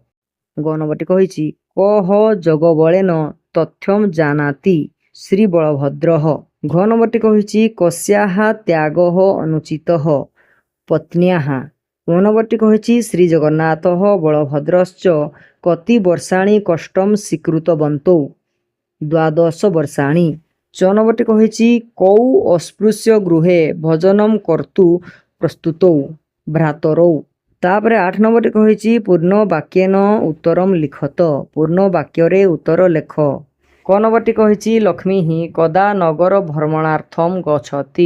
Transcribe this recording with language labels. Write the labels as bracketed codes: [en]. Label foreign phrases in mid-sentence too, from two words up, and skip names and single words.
[or] ଗ ନମ୍ବରଟି କହିଛି [sa] କହ ଜଗବଳେନ ତଥ୍ୟମ୍ ଜାନାତି, ଶ୍ରୀ ବଳଭଦ୍ରଃ। [or] ଘ ନମ୍ବରଟି କହିଛି [sa] କସ୍ୟାଃ ତ୍ୟାଗଃ ଅନୁଚିତଃ, ପତ୍ନ୍ୟାଃ। [or] ଉ ନମ୍ବରଟି କହିଛି [sa] ଶ୍ରୀ ଜଗନ୍ନାଥଃ ବଳଭଦ୍ରଶ୍ଚ କତି ବର୍ଷାଣି କଷ୍ଟମ୍ ସ୍ୱୀକୃତବନ୍ତୌ, 12 ବର୍ଷାଣି। [or] ଚ ନମ୍ବରଟି କହିଛି [sa] कौ अस्पृश्य गृहे भजनम कर्तु प्रस्तुतौ भ्रातरौ। [or] ତାପରେ 8 ନମ୍ବରଟି କହିଛି [sa] पूर्ण वाक्येन उत्तरम लिखत। [or] ପୂର୍ଣ୍ଣ ବାକ୍ୟରେ ଉତ୍ତର ଲେଖ। କ ନମ୍ବରଟି କହିଛି [sa] लक्ष्मी हि कदा नगर भ्रमणार्थम गच्छति।